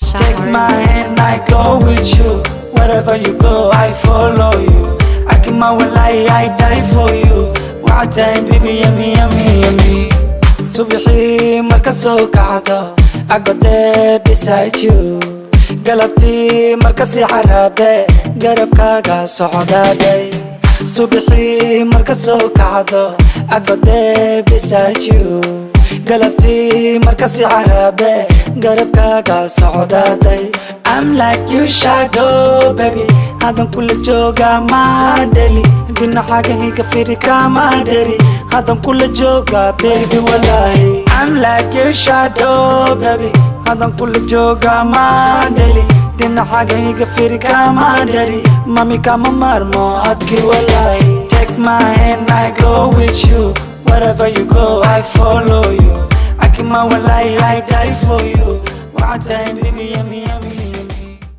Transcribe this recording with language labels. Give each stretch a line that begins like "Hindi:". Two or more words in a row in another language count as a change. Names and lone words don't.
English: Take my hand, I go with you. Wherever you go, I follow you. I keep my walai, I die for you. What time, baby, yummy, yummy, yummy.
Somali: Subaxii marka soo kacdo,
English: I go there beside you.
Somali: Galabtii marka si xaraabe, garabkaaga socdaaday. Subaxii marka soo kacdo,
English: I go there beside you.
Somali: Galabtii marka si xaraabe, garabkaaga socdaaday.
English: I'm like you shadow, baby.
Somali: Hadan kula jooga ma dhali. Dhinacaaga iga firi kama dhari. Hadan kula jooga, baby, walaahi.
English: I'm like you shadow, baby.
Somali: Hadan kula jooga ma dhali. Dhinacaaga iga firi kama dhari. Mami, kama maarmo adki, walaahi.
English: Take my hand, I go with you. Wherever you go, I follow you. I keep my walai, I die for you. What time, baby, yummy, yummy, yummy.